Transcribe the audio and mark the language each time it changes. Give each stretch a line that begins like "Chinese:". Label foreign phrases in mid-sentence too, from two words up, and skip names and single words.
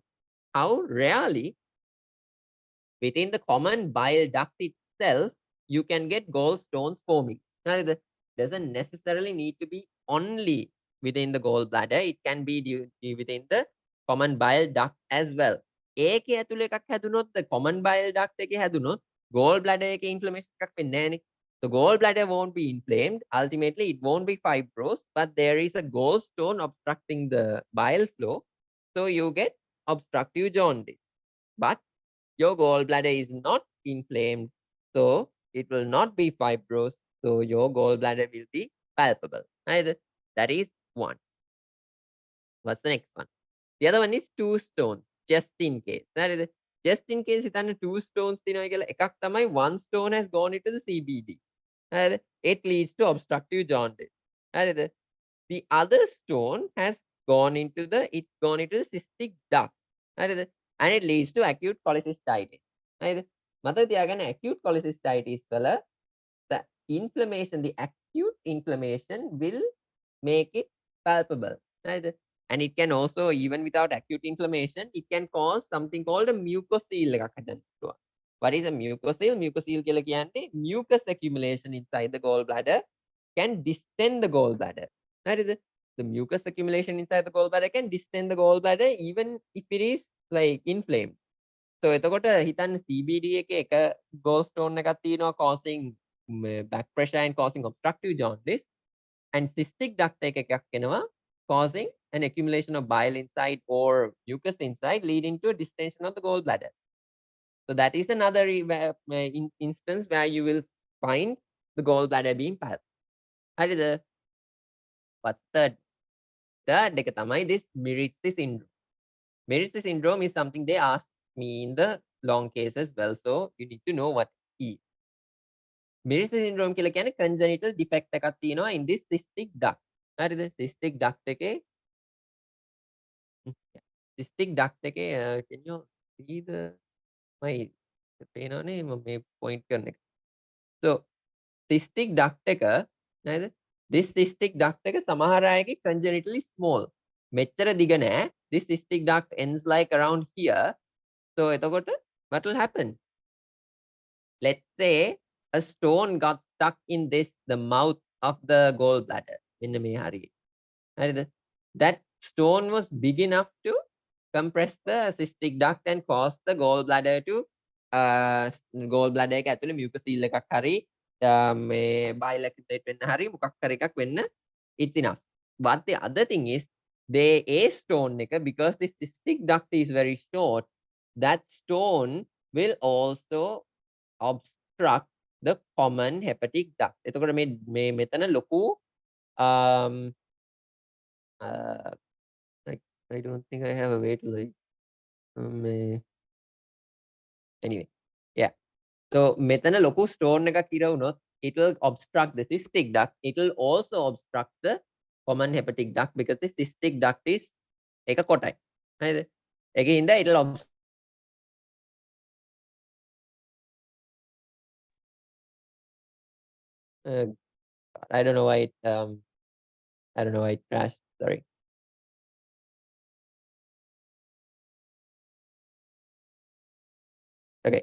English: How rarely within the common bile duct itself, you can get gallstones forming. Now, it doesn't necessarily need to be only within the gallbladder. It can be within the common bile duct as well.
Sinhala: ඒකේ ඇතුළේ එකක් හැදුනොත්
English: the common bile duct
Sinhala: එකේ හැදුනොත් gallbladder එකේ inflammation එකක් වෙන්නේ නැහැනේ.
English: The gallbladder won't be inflamed. Ultimately, it won't be fibrous, but there is a gallstone obstructing the bile flow. So you get obstructive jaundice. But your gallbladder is not inflamed, so it will not be fibrous, so your gallbladder will be palpable. Right? That is one. What's the next one? The other one is two stones, just in case. Right? Just in case හිතන්න two stones
Sinhala: තියෙනවා කියලා එකක් තමයි
English: one stone has gone into the CBD. Right? It leads to obstructive jaundice. Right? The other stone has it's gone into the cystic duct. Right? And it leads to acute cholecystitis. Right?
Sinhala: මතක තියාගන්න
English: acute cholecystitis වල the inflammation, the acute inflammation will make it palpable. Right? And it can also, even without acute inflammation, it can cause something called a mucocele
Sinhala: එකක් හදන්න පුළුවන්.
English: What is a mucocele? Mucocele
Sinhala: කියලා කියන්නේ
English: mucus accumulation inside the gallbladder can distend the gallbladder. Right? The mucus accumulation inside the gallbladder can distend the gallbladder even if it is like inflamed. So
Sinhala: එතකොට හිතන්න CBD එකේ එක gallstone එකක් තියෙනවා
English: causing back pressure and causing obstructive jaundice, and cystic duct
Sinhala: එකක් එනවා
English: causing an accumulation of bile inside or mucus inside, leading to a distension of the gallbladder. So that is another instance where you will find the gallbladder being palpable. හරිද? What's third? Third
Sinhala: එක තමයි
English: this Miritzi syndrome. Miritzi syndrome is something they asked me in the long case as well, so you need to know what it is. Miritzi syndrome
Sinhala: කියලා කියන්නේ
English: congenital defect
Sinhala: එකක් තියෙනවා
English: in this cystic duct. හරිද? Cystic duct එකේ cystic duct එකේ can you see the my
Sinhala: පේනවනේ මේ
English: point
Sinhala: කරන එක.
English: So cystic duct
Sinhala: එක නේද?
English: This cystic duct එක
Sinhala: සමහර අයගේ
English: congenitally small.
Sinhala: මෙච්චර දිග නෑ.
English: This cystic duct ends like around here. So එතකොට what will happen? Let's say a stone got stuck in the mouth of the gallbladder.
Sinhala: මෙන්න මේ හරිය. හරිද?
English: That stone was big enough to compress the cystic duct and cause the gallbladder to gallbladder
Sinhala: එක ඇතුලේ mucocele එකක් හරි මේ bile accumulate වෙන්න හරි මොකක් හරි එකක් වෙන්න
English: it's enough. But the other thing is a stone එක, because the cystic duct is very short, that stone will also obstruct the common hepatic duct.
Sinhala: එතකොට මේ මෙතන ලොකු
English: I don't think I have a way to like anyway, yeah. So
Sinhala: මෙතන ලොකු
English: stone
Sinhala: එකක් ඉර වුණොත්
English: it will obstruct the cystic duct. It will also obstruct the common hepatic duct because the cystic duct is
Sinhala: එක කොටයි. හරිද? ඒකින්ද
English: it will I don't know why it crashed. Sorry. Okay.